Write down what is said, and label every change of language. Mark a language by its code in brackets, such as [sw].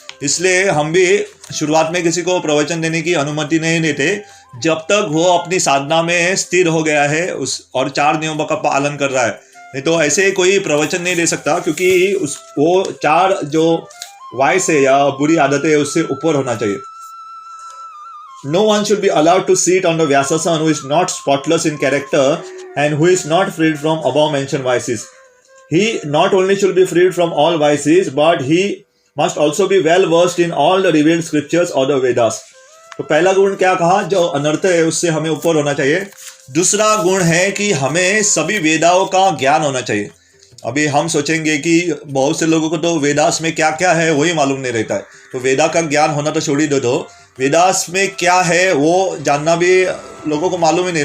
[hi] इसलिए हम भी शुरुआत में किसी को प्रवचन देने की अनुमति नहीं देते जब तक वो अपनी साधना में स्थिर हो गया है उस और 4 नियमों का पालन कर रहा है। नहीं तो ऐसे कोई प्रवचन नहीं दे सकता, क्योंकि वो 4 जो वाइस है या बुरी आदतें है उससे ऊपर होना चाहिए। [en] No one should be allowed to sit on the Vyasasan who is not spotless in character and who is not freed from above mentioned vices. He not only should be freed from all vices, but he must also be well versed in all the revealed scriptures or the Vedas. [hi] तो पहला गुण क्या कहा, जो अनर्थ है उससे हमें ऊपर होना चाहिए। दूसरा गुण है कि हमें सभी वेदाओं का ज्ञान होना चाहिए। अभी हम सोचेंगे कि बहुत से लोगों को तो वेदास में क्या क्या है वही मालूम नहीं रहता है, तो वेदा का ज्ञान होना तो छोड़ ही दो। वेदास में क्या है वो जानना भी लोगों को मालूम ही नहीं।